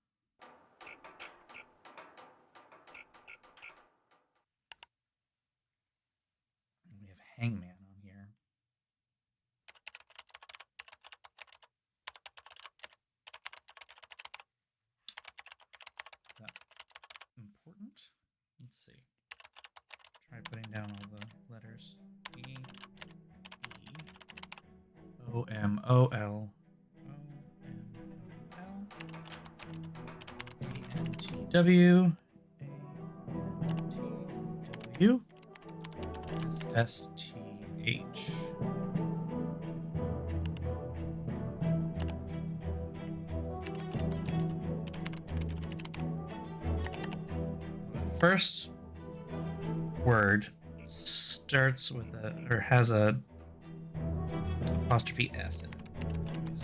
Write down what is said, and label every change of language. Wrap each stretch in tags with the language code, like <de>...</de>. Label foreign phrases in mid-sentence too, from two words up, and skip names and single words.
<en>We have Hangman on here. Is that important? Let's see. Try putting down all the letters. E, E, O, M, O, L, O, M, O, L, A, N, T, W, A, N, T, W, S, S, T, H. First word starts with a, or has a apostrophe S in it.</en>